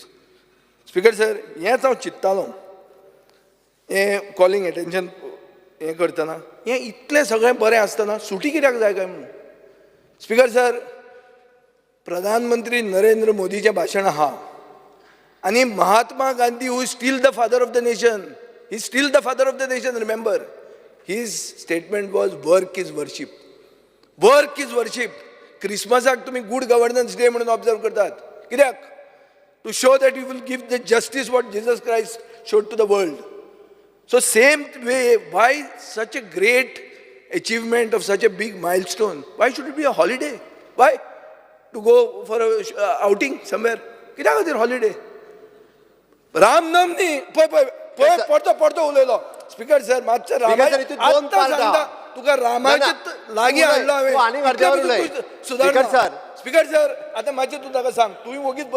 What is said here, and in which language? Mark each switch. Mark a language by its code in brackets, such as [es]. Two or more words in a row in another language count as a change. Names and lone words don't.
[kok] स्पीकर सर, हेंच हांव चिंत्तालो हें कॉलिंग एटेन्शन हें करतना, हें इतलें सगळें बरें आसतना सुटी कित्याक जाय काय म्हणून. स्पीकर सर, प्रधानमंत्री नरेंद्र मोदीचें भाशण आहा आनी महात्मा गांधी [en] who is still the father of the nation, he is still the father of the nation, remember his statement was work is worship. work is worship. [kok] क्रिसमसाक तुम्ही [en] good governance day [kok] म्हणून ऑब्जर्व करतात, कित्याक? [en] to show that you will give the justice what Jesus Christ showed to the world. So same way, why such a great achievement of such a big milestone? Why should it be a holiday? Why? To go for a outing somewhere? [kok] कित्याक खातीर holiday? रामनाम न्ही, पळय पडतो उलयलो. स्पीकर सर, मातशें रामायण तुका रामाचे लागीं हाडलो हांवें. सुदारणा. स्पीकर सर, आतां मातशें तूं ताका सांग, तुवें वगीच बस.